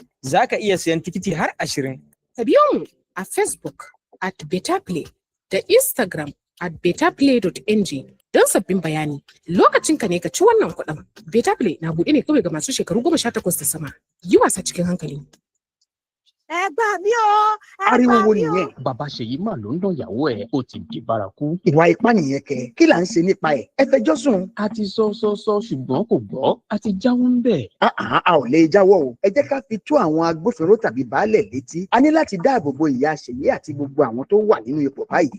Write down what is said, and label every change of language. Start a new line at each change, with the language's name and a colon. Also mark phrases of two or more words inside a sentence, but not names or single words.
Hausa: Zaka iya sayan tikiti har 20. Ka biyo mu a Facebook at Better Play da Instagram at betterplay.ng don sabbin bayani. Lokacin ka ne ka ci wannan kuɗin. Better Play na buɗe ne kawai ga masu shekaru 18 da sama. Yi wasa cikin hankali.
Yoruba: ẹ gbà mí o. ariwo wo nìyẹn bàbá Ṣèyí mà ló ń dán ìyàwó ẹ̀ ó ti di bárakú. ìwà ipá nìyẹn kẹ kí là ń ṣe nípa ẹ̀ ẹ fẹjọ́ sùn. a ti sọ ṣùgbọ́n kò gbọ́ a ti jáwọ́ ń bẹ̀. a ò lè jáwọ́ o ẹ jẹ́ ká fi tó àwọn agbófinró tàbí baálẹ̀ létí a ní láti dáàbò bo ìyá Ṣèyí àti gbogbo àwọn tó wà nínú ipò báyìí.